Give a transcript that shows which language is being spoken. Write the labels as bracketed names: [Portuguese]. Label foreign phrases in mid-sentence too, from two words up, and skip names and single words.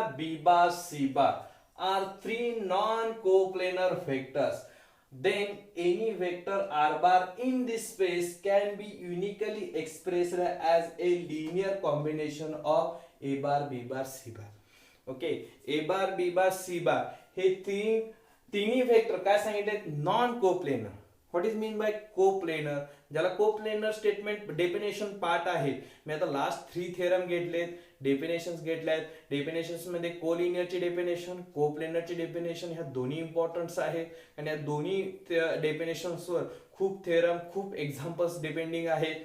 [English] b bar c bar are 3 non coplanar vectors then any vector r bar in this space can be uniquely expressed as a linear combination of a bar b bar c bar. [Marathi] ओके, [English] a bar b bar c bar [Marathi] हे तिन्ही वेक्टर काय सांगितले, [English] non coplanar. what is mean by coplanar, ज्याला coplanar statement definition part आहे. [Marathi] मी आता [English] last 3 theorem [Marathi] घेतलेत, डेफिनेशन्स घेतल्यात. डेफिनेशन्स मध्ये कोलिनियरची डेफिनेशन, कोप्लेनरची डेफिनेशन ह्या दोन्ही इम्पॉर्टंट आहेत आणि या दोन्ही डेफिनेशन्सवर खूप थेरम, खूप [English] examples depending [Marathi] आहेत.